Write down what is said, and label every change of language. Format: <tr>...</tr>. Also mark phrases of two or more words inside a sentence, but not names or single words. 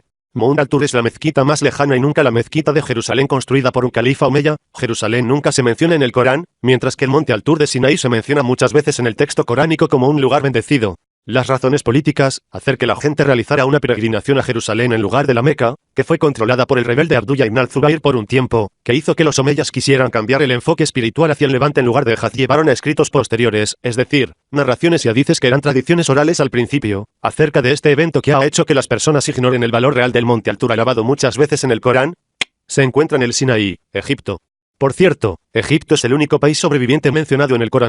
<es>Mount Al-Tur es la mezquita más lejana y nunca la mezquita de Jerusalén construida por un califa omeya. Jerusalén nunca se menciona en el Corán, mientras que el monte Al-Tur de Sinaí se menciona muchas veces en el texto coránico como un lugar bendecido. Las razones políticas, hacer que la gente realizara una peregrinación a Jerusalén en lugar de la Meca, que fue controlada por el rebelde Abdullah ibn al-Zubayr por un tiempo, que hizo que los omeyas quisieran cambiar el enfoque espiritual hacia el levante en lugar de Hajj, llevaron a escritos posteriores, es decir, narraciones y hadices que eran tradiciones orales al principio, acerca de este evento que ha hecho que las personas ignoren el valor real del monte Al-Tur alabado muchas veces en el Corán. Se encuentra en el Sinaí, Egipto. Por cierto, Egipto es el único país sobreviviente mencionado en el Corán.</es>